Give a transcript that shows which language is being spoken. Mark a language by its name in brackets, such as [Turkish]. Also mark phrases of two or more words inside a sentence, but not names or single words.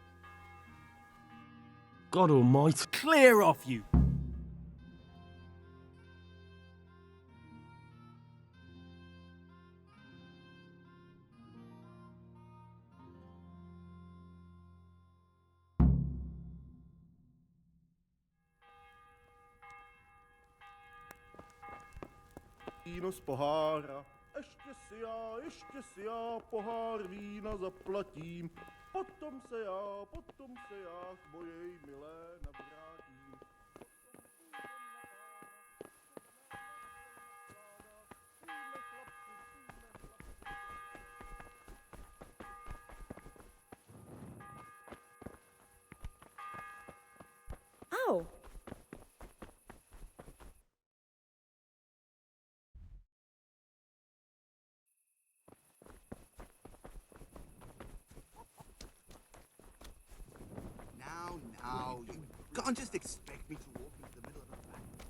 [English] God almighty. Clear off, you! [Czech] Víno z pohára, ještě si já pohár vína zaplatím. Potom se já k mojej milé navrátím. Ow! [English] Now, you can't just expect me to walk into the middle of the back.